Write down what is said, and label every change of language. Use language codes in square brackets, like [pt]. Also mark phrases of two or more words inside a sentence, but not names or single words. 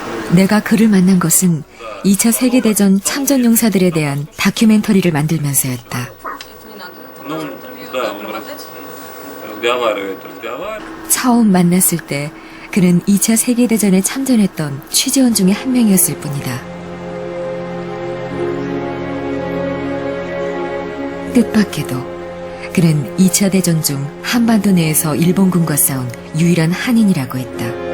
[ko] 내가 그를 만난 것은 2차 세계대전 참전용사들에 대한 다큐멘터리를 만들면서였다. [ru] Ну, да, он разговаривает. [ko] 처음 만났을 때 그는 2차 세계대전에 참전했던 취재원 중에 한 명이었을 뿐이다. 뜻밖에도 그는 2차 대전 중 한반도 내에서 일본군과 싸운 유일한 한인이라고 했다.